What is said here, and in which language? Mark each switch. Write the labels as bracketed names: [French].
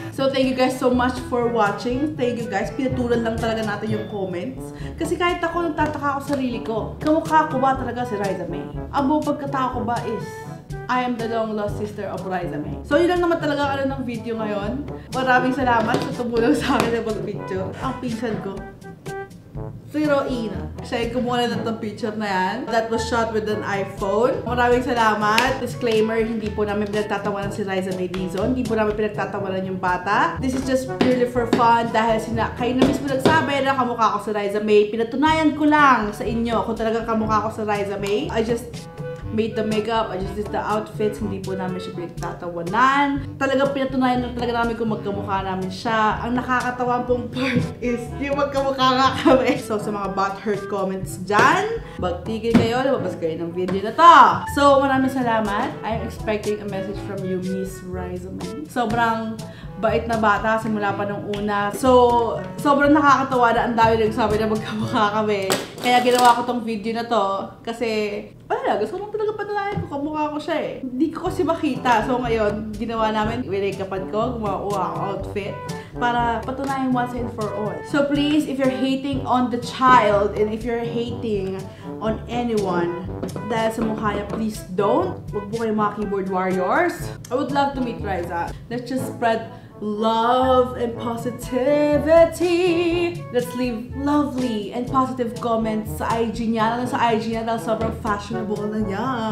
[English] So, thank you guys so much for watching. Thank you guys. [Filipino] Pinatulan lang talaga natin yung comments. Kasi kahit ako, nagtataka ako sa sarili ko. Kamukha ko ba talaga si Liza May? Ang buong pagkatao ko ba [English] is I am the long lost sister of Liza May. [Filipino] So, yun lang naman talaga ng video ngayon. Maraming salamat sa tumulong sa akin na mag-picture. Ang pinsan ko, si Roina. Siya yung kumuha na ng picture na yan. [English] That was shot with an iPhone. [Filipino] Maraming salamat. Disclaimer, hindi po namin pinagtatawanan si Liza May Dizon. Hindi po namin pinagtatawanan yung bata. [English] This is just purely for fun [Filipino] dahil kayo na mismo nagsabi na kamukha ko sa Liza May. Pinatunayan ko lang sa inyo kung talagang kamukha ko sa Liza May. [English] I just made the makeup, I just did the outfits, [Filipino] hindi po namin siya pinagtatawanan. Talagang pinatunayan lang talaga namin kung magkamukha namin siya. Ang nakakatawa pong part is yung magkamukha nga kami. So sa mga butthurt comments dyan, magtigil kayo, lumabas kayo ng video na to. So maraming salamat. [English] I'm expecting a message from you, Miss Liza May. [Filipino] Sobrang bait na bata simula pa nung una. So, sobrang nakakatawa na ang dami nagsabi na magkamukha kami. Kaya ginawa ko tong video na to kasi, wala, gusto ko lang talaga patunayan kung kamukha ko siya eh. Hindi ko kasi makita. So ngayon, ginawa namin, winake-upan ko, gumawa ako outfit para patunayan [English] once and for all. So please, if you're hating on the child and if you're hating on anyone [Filipino] dahil sa mukha niya, [English] please don't. [Filipino] Huwag po kayo mga keyboard warriors. [English] I would love to meet Liza. Let's just spread love and positivity. Let's leave lovely and positive comments [Filipino] sa IG niya. Lalo sa IG niya dahil sobrang fashionable na niya.